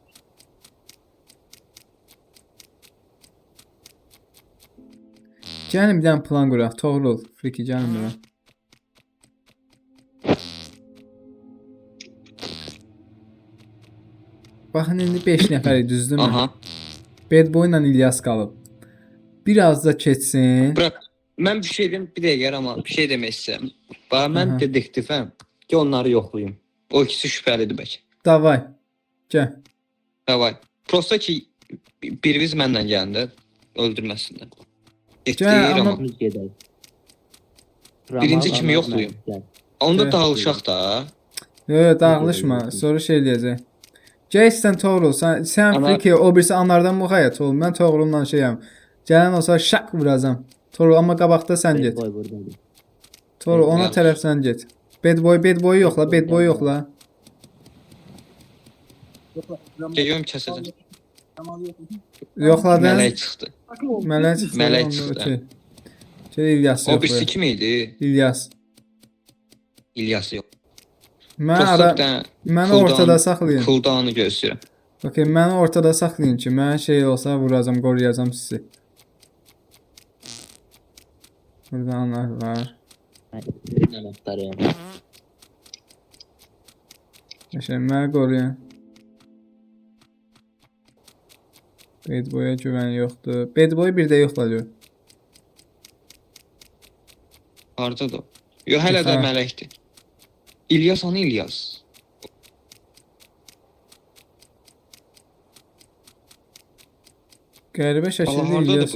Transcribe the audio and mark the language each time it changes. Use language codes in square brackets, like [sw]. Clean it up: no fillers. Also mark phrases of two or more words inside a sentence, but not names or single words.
[az] Gəlin bir dənə plan quraq. Toğrul, Friki gəlin bura. Baxın, indi 5 nəfərik, düzdürmü? Aha. Bad Boy ilə İlyas qalıb. Biraz da keçsin. Bırak. Mən bir şey deyim, bir dəqiqə ama bir şey demək istəyirəm. Bax, mən Aha. dedektifəm. Ki onları yoxlayım. O ikisi şübhəlidir bəlkə. Davay. Gəl. Davay. Prosta ki biriniz məndən gəldi. Öldürməsinlər. Gəl, amma- Amma gedək. Birinci kimi yoxlayım. Onda Gəl. dağılışaq da. Yox, dağılışma. Sonra şey deyəcək. Jason Toğrul, sən Ana- friki, o birisi anlardan müğayət ol. Mən Toğrul'la şeyəm. Gələn olsa şak vuracam. Toğrul, amma qabaqda sən Bad get. boy buradaydı. Toğrul, ona Yanlış. tərəf sən get. Bad boy yoxla, bad boy yoxla. [tr] Geliyorum keseceğim. [az] Yoxladın. Mələk çıxdı. Mələk çıxdı. Mələk onda çıxdı. okey. Gəl İlyas O birisi yoxla. kim idi? İlyas. İlyas yox. Mən Prosta ara bir dənə məni cooldown- ortada saxlayın. cooldown'u gözləyirəm. Okey, məni ortada saxlayın ki, mən şey olsa vuracam, qoruyacam sizi. Burada anar var. Anahtarım. Məni qoruyun. Bad boy'a güvən yoxdur. Bad boy bir də yoxlanıyor. Hardadır o? Yo, hələ də Ha. mələkdir. İlyas hanı İlyas? Qəribə Allah, şəkildə hardadır İlyas